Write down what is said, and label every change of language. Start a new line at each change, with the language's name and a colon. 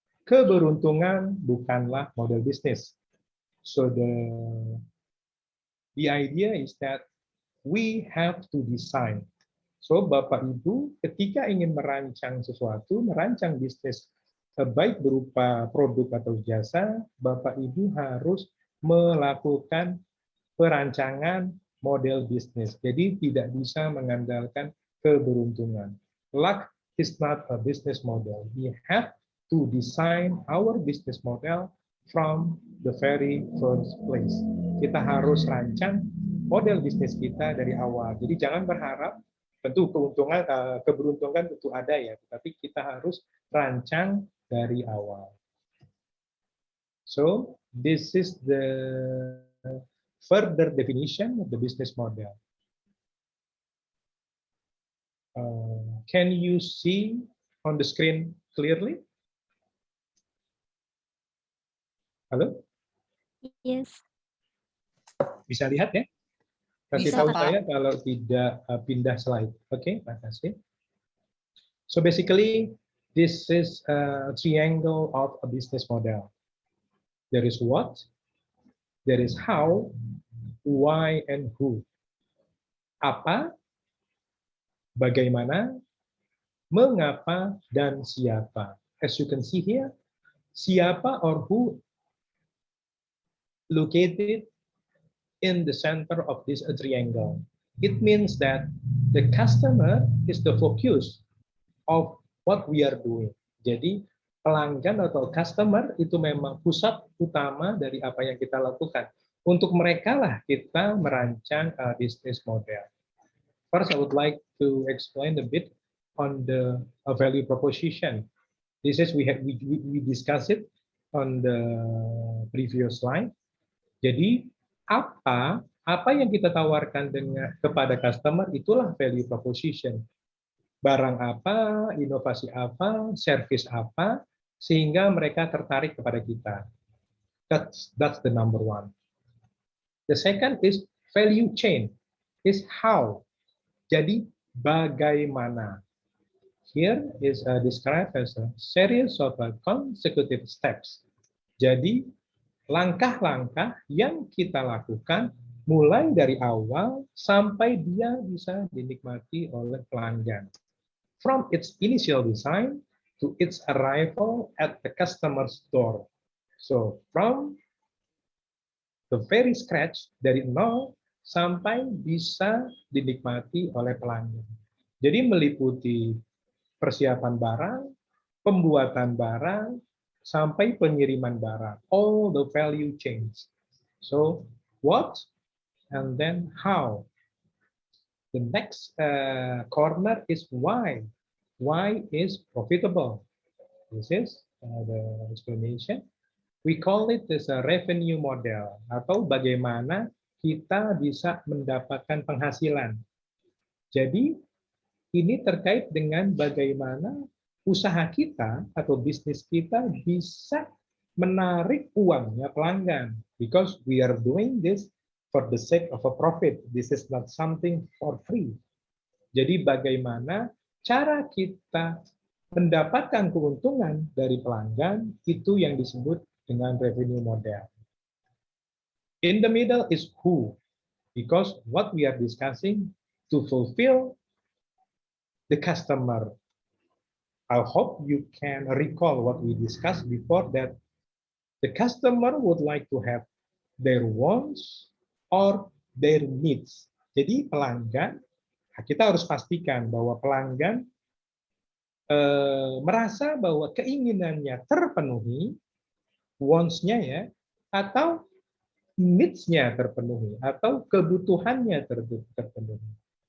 Indonesian: Keberuntungan bukanlah model bisnis.
English: So the idea is that we have to design.
Indonesian: So Bapak Ibu ketika ingin merancang sesuatu, merancang bisnis, baik berupa produk atau jasa, Bapak Ibu harus melakukan perancangan model bisnis. Jadi tidak bisa mengandalkan keberuntungan.
English: Luck is not a business model. We have to design our business model from the very first place.
Indonesian: Kita harus rancang model bisnis kita dari awal. Jadi jangan berharap, tentu keberuntungan tentu ada ya, tapi kita harus rancang dari awal.
English: So this is the further definition of the business model. Can you see on the screen clearly?
Indonesian: Halo?
English: Yes.
Indonesian: Bisa lihat ya? Kasih Bisa, tahu Pak. saya kalau tidak pindah slide. Oke, makasih.
English: So basically, this is a triangle of a business model. There is what, there is how, why, and who.
Indonesian: Apa, bagaimana, mengapa, dan siapa.
English: As you can see here, siapa or who located in the center of this triangle. It means that the customer is the focus of what we are doing.
Indonesian: Jadi pelanggan atau customer itu memang pusat utama dari apa yang kita lakukan. Untuk mereka lah kita merancang business model.
English: First, I would like to explain a bit on the value proposition. This is we discussed it on the previous slide.
Indonesian: Jadi apa yang kita tawarkan kepada customer itulah value proposition. Barang apa, inovasi apa, service apa, sehingga mereka tertarik kepada kita.
English: That's the number one. The second is value chain, is how.
Indonesian: Jadi bagaimana.
English: Here is described as a series of consecutive steps.
Indonesian: Jadi langkah-langkah yang kita lakukan mulai dari awal sampai dia bisa dinikmati oleh pelanggan.
English: From its initial design to its arrival at the customer's door. So from the very scratch,
Indonesian: dari nol sampai bisa dinikmati oleh pelanggan. Jadi meliputi persiapan barang, pembuatan barang, sampai pengiriman barang.
English: All the value chains. So what and then how. The next corner is why. Why is profitable. This is the explanation. We call it as a revenue model,
Indonesian: atau bagaimana kita bisa mendapatkan penghasilan. Jadi ini terkait dengan bagaimana usaha kita atau bisnis kita bisa menarik uangnya pelanggan.
English: Because we are doing this for the sake of a profit. This is not something for free.
Indonesian: Jadi bagaimana cara kita mendapatkan keuntungan dari pelanggan, itu yang disebut dengan revenue model.
English: In the middle is who, because what we are discussing to fulfill the customer. I hope you can recall what we discussed before, that the customer would like to have their wants or their needs.
Indonesian: Jadi pelanggan, kita harus pastikan bahwa pelanggan merasa bahwa keinginannya terpenuhi, wants-nya ya, atau needs-nya terpenuhi, atau kebutuhannya terpenuhi.